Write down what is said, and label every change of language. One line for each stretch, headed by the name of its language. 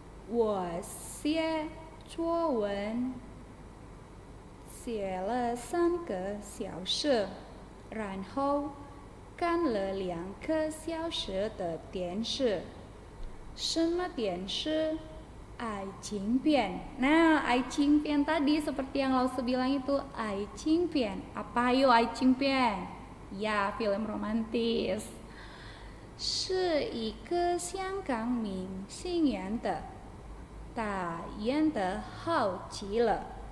Chinese: 我写作文写了3个小时，然后看了2个小时的电视。什么电视？爱情片.
Indonesian: Nah, 爱情片 tadi seperti yang Lause bilang itu 爱情片. Apa yo 爱情片?Ya, film romantis.
Chinese: 是一个香港明星演的，他演得好极了。